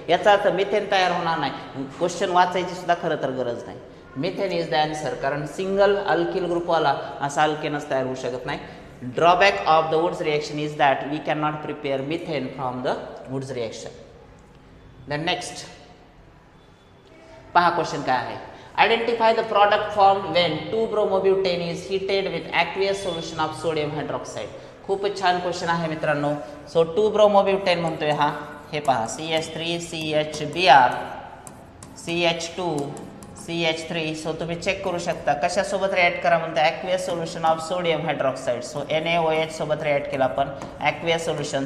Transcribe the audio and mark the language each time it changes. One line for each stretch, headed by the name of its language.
Marathi: याचा अर्थ मिथेन तयार होणार नाही. क्वेश्चन वाचायची सुद्धा खरं तर गरज नाही. मिथेन इज द आन्सर कारण सिंगल अल्किल ग्रुपवाला असा अल्केनच तयार होऊ शकत नाही.
English: Drawback of the Wurtz reaction is that we can not prepare methane from the Wurtz reaction.
Marathi: Then next पहा क्वेश्चन काय आहे.
English: Identify the product formed when 2-bromobutane is heated with aqueous solution of sodium hydroxide.
Marathi: खूप छान question आहे मित्रांनो. So 2-bromobutane म्हणतोय हा, हे पहा CH3CHBr CH2 CH3. सो तुम्ही चेक करू शकता कशासोबत रिॲक्ट करा म्हणते aqueous solution of sodium hydroxide. So NaOH सोबत रिॲक्ट केला आपण ॲक्वियस सोल्युशन.